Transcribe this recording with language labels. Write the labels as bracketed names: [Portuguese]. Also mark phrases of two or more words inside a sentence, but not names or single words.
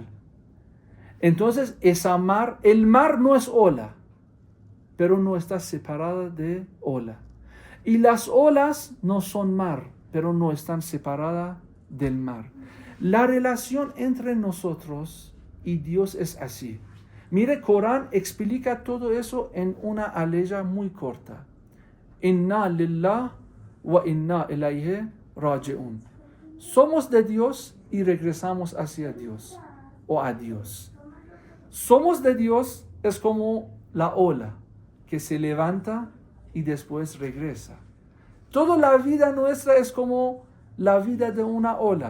[Spanish] Entonces, el mar no es ola, pero no está separada de ola. Y las olas no son mar, pero no están separadas del mar. La relación entre nosotros y Dios es así. Mire, Corán explica todo eso en una aleya muy corta. [Arabic] إنا لله وإنا إليه راجعون. [Spanish] Somos de Dios y regresamos hacia Dios o a Dios. Somos de Dios es como la ola que se levanta y después regresa. Toda la vida nuestra es como la vida de una ola.